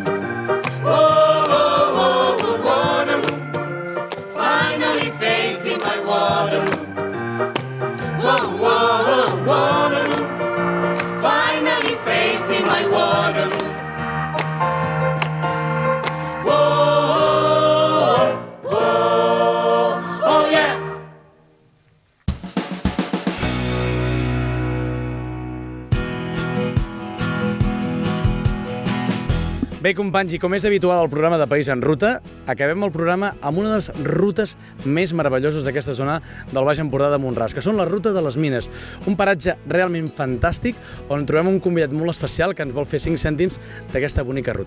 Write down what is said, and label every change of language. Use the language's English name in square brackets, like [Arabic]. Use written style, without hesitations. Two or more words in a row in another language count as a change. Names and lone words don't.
[English] Oh, oh, oh, Waterloo, finally facing my Waterloo. Whoa, whoa, whoa, Waterloo, finally facing my Waterloo. Whoa, whoa, oh yeah. [Catalan] Bé, companys, i com és habitual al programa de País en Ruta, acabem el programa amb una de les rutes més meravelloses d'aquesta zona del Baix Empordà de Mont-ras, que són la Ruta de les Mines, un paratge realment fantàstic on trobem un convidat molt especial que ens vol fer 5 cèntims d'aquesta bonica ruta.